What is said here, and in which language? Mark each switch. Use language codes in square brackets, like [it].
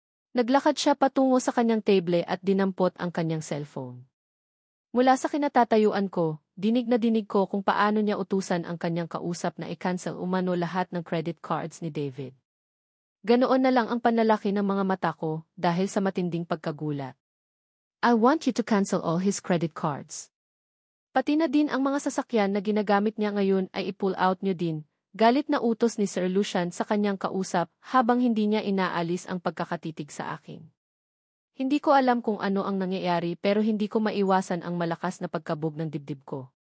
[tl] Naglakad siya patungo sa kanyang table at dinampot ang kanyang cellphone. Mula sa kinatatayuan ko, dinig na dinig ko kung paano niya utusan ang kanyang kausap na i-cancel umano lahat ng credit cards ni David. Ganoon na lang ang panlalaki ng mga mata ko dahil sa matinding pagkagulat. [en] I want you to cancel all his credit cards. [tl] Pati na din ang mga sasakyan na ginagamit niya ngayon ay i-pull out niyo din. Galit na utos ni Sir Lucian sa kanyang kausap habang hindi niya inaalis ang pagkakatitig sa akin. Hindi ko alam kung ano ang nangyayari pero hindi ko maiwasan ang malakas na pagkabog ng dibdib ko.